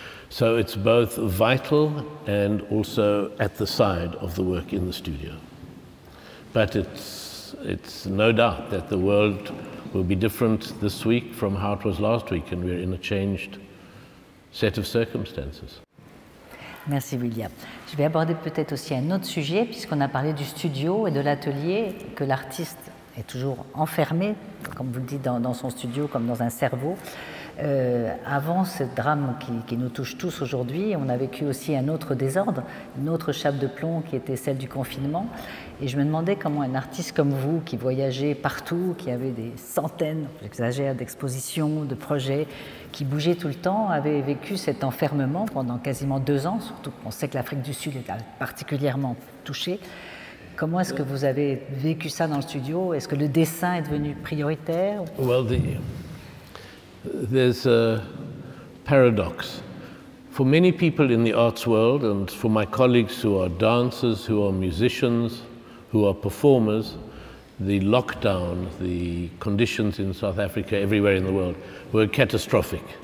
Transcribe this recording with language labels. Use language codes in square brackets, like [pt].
[en] So it's both vital and also at the side of the work in the studio. But it's no doubt that the world will be different this week from how it was last week, and we're in a changed set of circumstances. [fr] Merci William. Je vais aborder peut-être aussi un autre sujet, puisqu'on a parlé du studio et de l'atelier, que l'artiste est toujours enfermé, comme vous le dites, dans son studio, comme dans un cerveau. Avant ce drame qui nous touche tous aujourd'hui, on a vécu aussi un autre désordre, une autre chape de plomb qui était celle du confinement. Et je me demandais comment un artiste comme vous, qui voyageait partout, qui avait des centaines, j'exagère, d'expositions, de projets, qui bougeait tout le temps, avait vécu cet enfermement pendant quasiment 2 ans, surtout qu'on sait que l'Afrique du Sud est particulièrement touchée. Comment est-ce que vous avez vécu ça dans le studio? Est-ce que le dessin est devenu prioritaire? [en] Well, there's a paradox. For many people in the arts world, and for my colleagues who are dancers, who are musicians, who are performers, the lockdown, the conditions in South Africa, everywhere in the world, were catastrophic.